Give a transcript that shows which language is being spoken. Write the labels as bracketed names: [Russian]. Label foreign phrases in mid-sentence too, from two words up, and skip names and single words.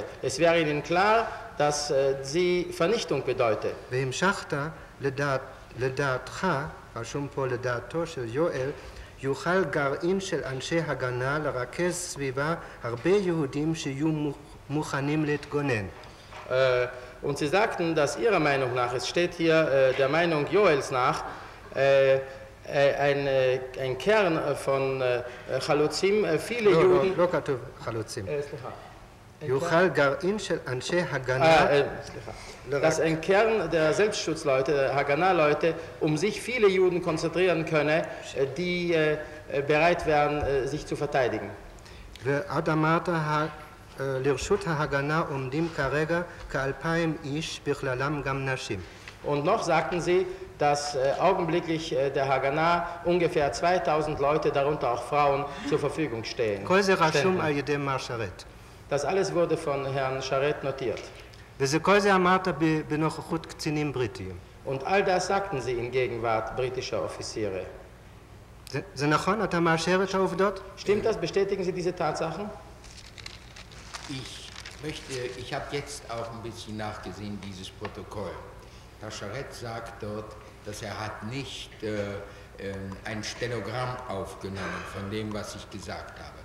[German] Es wäre ihnen klar, dass sie Vernichtung bedeutet. [Hebrew] והמשכת לדעת לדעתך, רשום פה לדעתו של יואל, יוכל גרעין של אנשי הגנה לרכז סביבה הרבה יהודים שיהיו מוכנים להתגונן. [German] Und sie sagten, dass ihrer Meinung nach, es steht hier der Meinung Joels nach, ein Kern von Chaluzim, viele Juden... [Hebrew] לא כתוב חלוצים. יוכל גרעין של אנשי הגנה... [German] Dass ein Kern der Selbstschutzleute, der Haganah-Leute, sich viele Juden konzentrieren könne, die bereit wären, sich zu verteidigen. [Hebrew] ועד אמרת, לרשות ההגנה עומדים כרגע כ2,000 איש, בכללם גם נשים. [German] Und noch sagten sie, dass augenblicklich der Haganah ungefähr 2000 Leute, darunter auch Frauen, zur Verfügung stehen. [Hebrew] כל זה רשום על ידי מר שרת. [German] Das alles wurde von Herrn Sharet notiert. [Hebrew] וכל זה אמרת בנוכחות קצינים בריטיים. [German] Und all das sagten sie in Gegenwart britischer Offiziere. [Hebrew] זה נכון? אתה מאשר את העובדות? [German] Stimmt das? Bestätigen Sie diese Tatsachen? Ich habe jetzt auch ein bisschen nachgesehen, dieses Protokoll. Herr Sharet sagt dort, dass er hat nicht ein Stenogramm aufgenommen von dem, was ich gesagt habe.